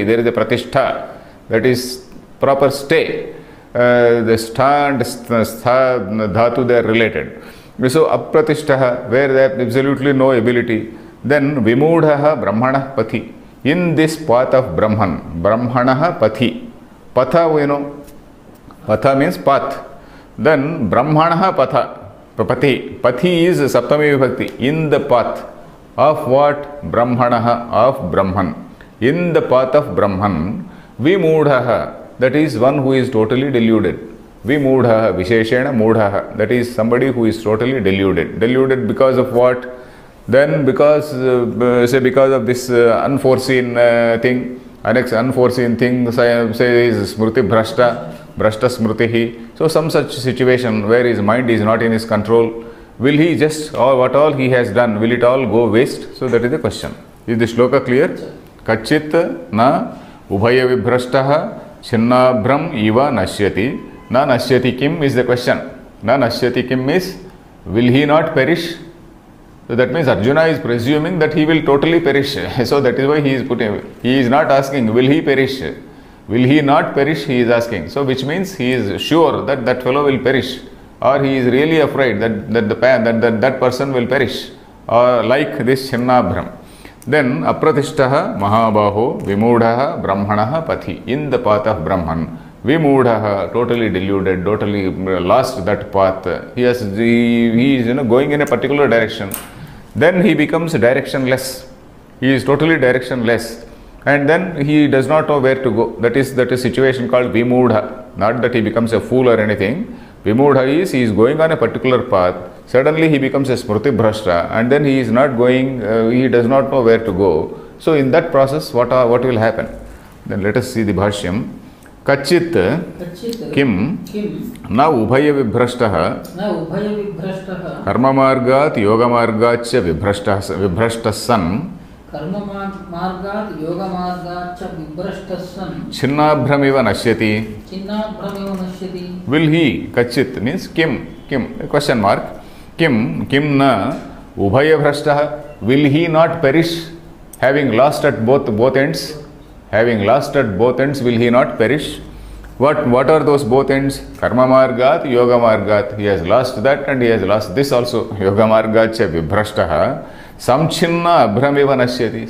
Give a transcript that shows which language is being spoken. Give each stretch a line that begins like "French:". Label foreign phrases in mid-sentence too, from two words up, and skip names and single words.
English: There is a pratishtha. That is proper stay. The stha and stha dhatu, they are related. So apratishtaha, where there is absolutely no ability.
Sanskrit: Then vimudhaha brahmana pathi.
English: In this path of Brahman,
Sanskrit: Brahmanaha pathi. Patha,
English: we know. Patha means path.
Sanskrit: Then Brahmanaha patha. Pathi.
English: Pathi is
Sanskrit: Saptami Vibhakti.
English: In the path of what? Brahmanaha, of Brahman. In the path of Brahman, Vimudhaha, that is one who is totally deluded.
Sanskrit: Vimudhaha, Visheshena Mudhaha,
English: that is somebody who is totally deluded. Deluded because of what? Then because of this unforeseen thing, unforeseen thing, say is
Sanskrit: smriti bhrashta smritihi.
English: So some such situation where his mind is not in his control, will he just, or what all he has done, will it all go waste? So that is the question. Is the shloka clear?
Sanskrit: Kachit na ubhaya vibhrashtaha chinnabhram iva nashyati. Na nashyati kim
English: is the question.
Sanskrit: Na nashyati kim
English: is, will he not perish? So that means Arjuna is presuming that he will totally perish. So that is why he is putting, he is not asking, will he perish? Will he not perish? He is asking. So which means he is sure that that fellow will perish, or he is really afraid that person will perish, or like this Chinnabhram.
Sanskrit: Then apratishtaha mahabaho vimudhaha brahmanaha pathi.
English: In the path of Brahman, vimudhaha, totally deluded, totally lost that path. He is going in a particular direction. Then he becomes directionless. He is totally directionless. And then he does not know where to go. That is a situation
Sanskrit: called vimudha.
English: Not that he becomes a fool or anything. Vimudha is, he is going on a particular path. Suddenly he becomes a
Sanskrit: smriti bhrashta,
English: and then he is not going, he does not know where to go. So in that process, what will happen? Then let us see the bhashyam.
Sanskrit: Kachit kim na ubhaya vibhrashtaha karma margat yoga margat cha vibhrashta san Karma margat yoga margat cha vibrashtas san. Chinnabhramiva nashyati. Chinnabhramiva nashyati.
English: Will he,
Sanskrit: kachit means kim,
English: question mark.
Sanskrit: Kim na ubhaya bhrashtaha.
English: Will he not perish, having lost at both ends? Having lost at both ends, will he not perish? What are those both ends?
Sanskrit: Karma margat, yoga margat.
English: He has lost that and he has lost this also.
Sanskrit: Yoga margat cha vibhrashtaha. Samchinna abhramiva nashyati.